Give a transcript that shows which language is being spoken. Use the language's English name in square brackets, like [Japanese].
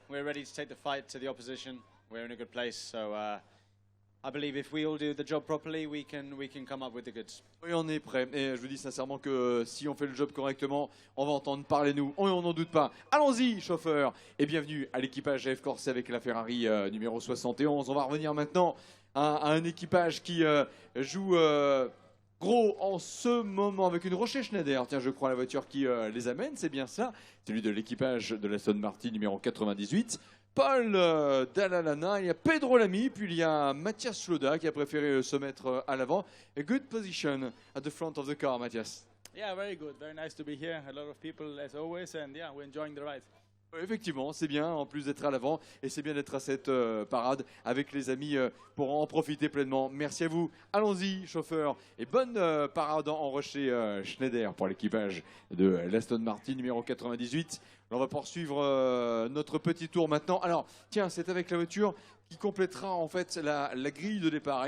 [English] We're ready to take the fight to the opposition. We're in a good place, so I believe if we all do the job properly, we can come up with the goods. [French] Oui, on est prêt. Et je vous dis sincèrement que si on fait le job correctement, on va entendre parler nous. On n'en doute pas. Allons-y, chauffeur. Et bienvenue à l'équipage F Corse avec la Ferrari numéro 71. On va revenir maintenant à un équipage qui joue gros en ce moment avec une Rocher Schneider. Tiens, je crois la voiture qui les amène, c'est bien ça. Celui de l'équipage de l'Aston Martin numéro 98. Paul Dallalana, il y a Pedro Lamy, puis il y a Mathias Sloda qui a préféré se mettre à l'avant. [English] A good position at the front of the car, Mathias. Yeah, very good. Very nice to be here. A lot of people as always, and yeah, we're enjoying the ride. [French] Effectivement, c'est bien en plus d'être à l'avant et c'est bien d'être à cette parade avec les amis pour en profiter pleinement. Merci à vous. Allons-y, chauffeur. Et bonne parade en Rocher Schneider pour l'équipage de l'Aston Martin numéro 98. On va poursuivre notre petit tour maintenant. Alors, tiens, c'est avec la voiture qui complétera en fait la grille de départ.